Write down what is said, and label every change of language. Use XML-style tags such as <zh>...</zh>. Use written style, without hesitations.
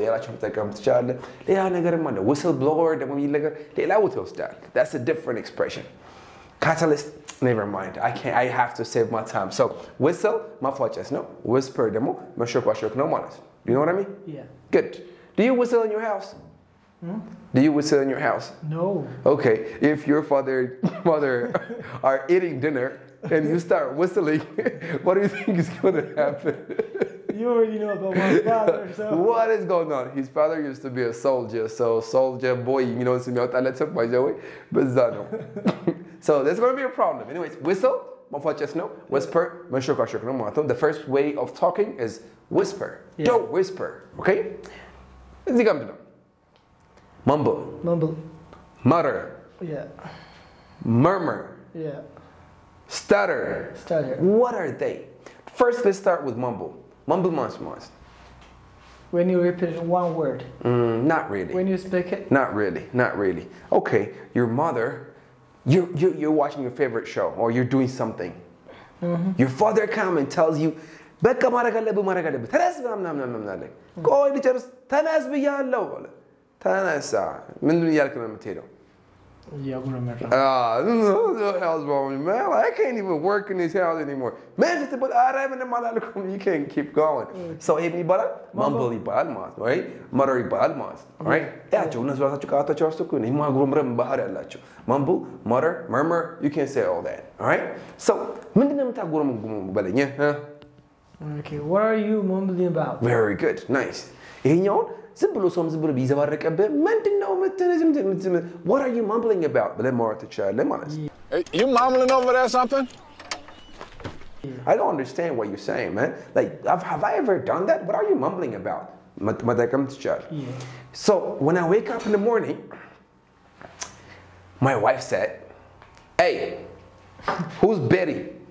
<am>ያላችሁ መጠቀም ትችላለህ። ሌላ ነገርም አለ. whistle blower ደግሞ የሚል ነገር ሌላ ቦታ ይወስዳል.</am> <en>That's a different expression. Catalyst, never mind. I have to save my time. So whistle ማፏጨት ነው.</en> <am>whisper ደግሞ መሾካሾክ ነው ማለት ነው.</am> <en>Do you know what I mean? Yeah. Good. Do you whistle in your house? Do you whistle in your house? No. Okay. If your mother are eating dinner and you start whistling, what do you think is going to happen? You already know about my father, so. What is going on? His father used to be a soldier, so soldier boy, you know, by the way, so there's going to be a problem. Anyways, whistle, whisper, the first way of talking is whisper. Yeah. Don't whisper, okay? Mumble. Mumble. Mutter. Yeah. Murmur. Yeah. Stutter. Stutter. What are they? First, let's start with mumble. Mumble most. When you repeat one word. Not really. When you speak it. Not really. Okay, your mother, you're watching your favorite show or you're doing something. Your father comes and tells you,</en> <am>በቃ ማድረግ አለብህ ተነስ ምናምን ቆይ ልጨርስ ተነስ ብያለሁ ተነሳ ምንድን እያልክ ነው የምትሄደው?</am> <en>The hell's wrong with me, man? Like, I can't even work in this house anymore. Man, you can't keep going.</en> <am>So, mumble ይባላል ማለት ነው, right? Mutter ይባላል ማለት ነው, right? ያቸው እነሱ ራሳቸው ቃላቸው ራሱ እኮ ነው የማጉረምረም ባህሪ ያላቸው.</am> <en>Mumble, mutter, murmur, you can say all that, all right?</en> <am>So, ምንድን ነው የምታጉረመጉሙ በለኝ?</am> <en>Okay, what are you mumbling about? Very good, nice.</en> <am>ይሄኛውን ዝም ብሎ ሰውም ዝም ብሎ ቢዘባረቀብህ ምንድነው</am> <en>what are you mumbling about</en> <am>ብለህ ማውራት ትችላለህ ማለት ነው.</am> <en>You mumbling over there something? I don't understand what you're saying, man. Like, have I ever done that? What are you mumbling about?</en> <am>መጠቀም ትችላለህ.</am> <en>So when I wake up in the morning, my wife said, hey, who's Betty?</en>